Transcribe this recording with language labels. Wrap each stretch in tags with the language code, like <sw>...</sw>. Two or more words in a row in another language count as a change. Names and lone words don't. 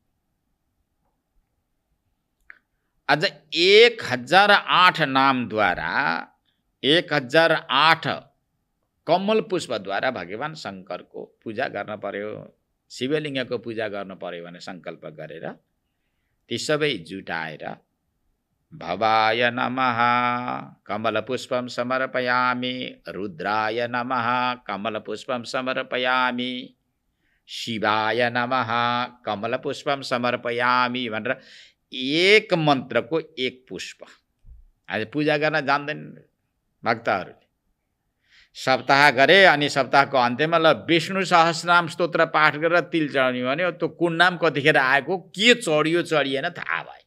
<ne>आज 1008 नामद्वारा 1008 कमल पुष्पद्वारा भगवान शङ्करको पूजा गर्न पर्यो, शिवलिङ्गको पूजा गर्न पर्यो भने सङ्कल्प गरेर ती सबै जुटाएर</ne> <sa>भवाय नमः कमलपुष्पं समर्पयामि, रुद्राय नमः कमलपुष्पं समर्पयामि, शिवाय नमः कमलपुष्पं समर्पयामि</sa> <ne>भनेर एक मन्त्रको एक पुष्प। आज पूजा गर्न जान्दैन भक्तहरूले। सप्ताह गरे अनि सप्ताहको अन्त्यमा ल विष्णु सहस्रनाम स्तोत्र पाठ गरेर तिल चढाउने भन्यो। त्यो कुन नाम कतिखेर आएको, के चढियो चढिएन थाहा भएन।</ne>